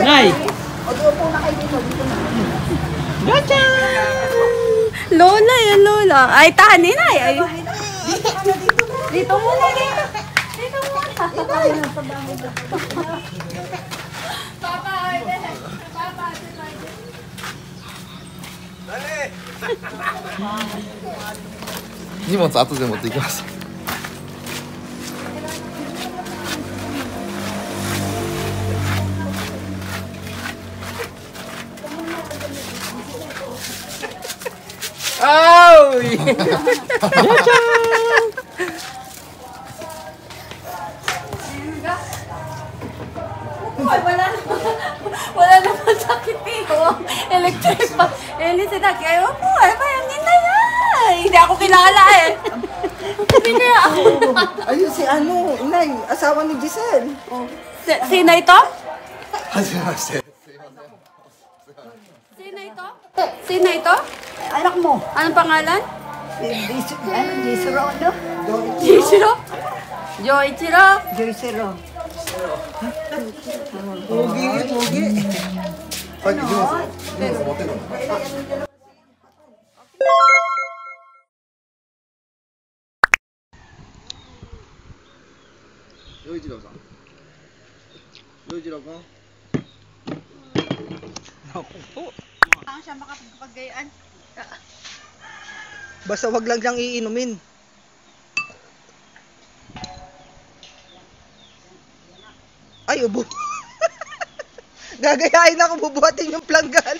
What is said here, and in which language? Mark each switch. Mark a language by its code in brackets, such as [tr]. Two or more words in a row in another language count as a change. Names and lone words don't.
[tl] Nay! O, doon po na kayo dito. Dito na. Gotcha! Lola yan, Lola. Ay, tahan ni Nay. Ay. Dito ka na, dito na. Dito muna, dito. Dito muna. Inay! Papa, [ja] 荷物後で持っていきます。 Oh! [tl] Wala naman sakit dito. Electric pa. Eli, sinag. Ayaw po. Ay, bayang nintay ay. Hindi ako kilala eh. Hindi kaya ako. Ayun si ano, inay, asawa ni Giselle. Sino ito? [ja] はじめまして。 [tl] Sino ito? Sino ito? Anak mo? Anong pangalan? Jisro, no? Joichiro? Joichiro? Jisro. Pogi, pogi. [ja] はい、行きます。荷物持ってくる。陽一郎さん。陽一郎君。 [tl] Saan siya makapagpagayaan? Basta wag lang siyang iinumin. Ay, ubo. Gagayain ako, bubuhatin yung planggana.